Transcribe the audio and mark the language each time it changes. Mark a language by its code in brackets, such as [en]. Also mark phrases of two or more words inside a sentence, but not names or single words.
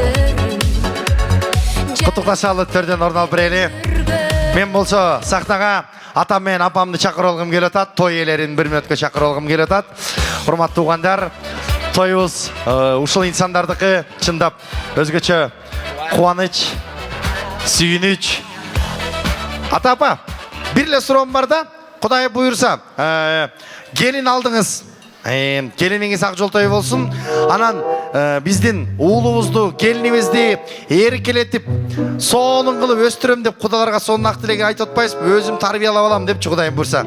[ky] Куттукташалы төрдөн орун алып берели. Мен болсо сахнага атам менен апамды чакырып алгым келип атат. Той ээлерин 1 мүнөткө чакырып алгым келип атат. Урматтуу угандар, тоюбуз ушул инсандардыкы чындап өзгөчө [kk] Қуаныч, сүйініч. Ата апа, бір ле сұрауым бар да, Құдай бұйырса, келін алдыңыз. Келініңіз ақ жол той болсын. Анан біздің ұлыбызды, келінімізді еркелетіп, соның қылып өстірем деп құдаларға соның ақ тілеген айтып отпайсыз, өзім тарбиялап алам деп Құдайым бұйырса.